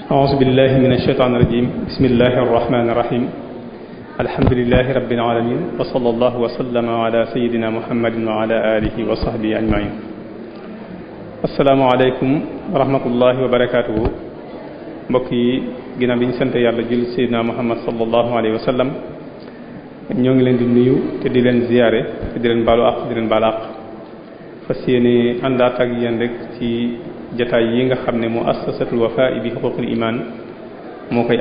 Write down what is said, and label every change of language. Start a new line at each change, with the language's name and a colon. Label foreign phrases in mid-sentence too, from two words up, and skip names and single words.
Arabic: أعوذ بالله من الشيطان الرجيم بسم الله الرحمن الرحيم الحمد لله رب العالمين وصلى الله وسلم على سيدنا محمد وعلى آله وصحبه أجمعين السلام عليكم ورحمة الله وبركاته
Wolof: mbokk yi ginnaaw bi ñu sant yàlla jël Seydina Muhammad
Arabic: صلى الله عليه وسلم
Wolof: ñoo ngi leen di nuyu te di leen ziyaare te di leen baalu àq di leen baal àq fas yéene àndaat ak yéen rek ci jataay yi nga xam ne muassasatul Wafa bi
Arabic: حقوق الإيمان
Wolof: moo koy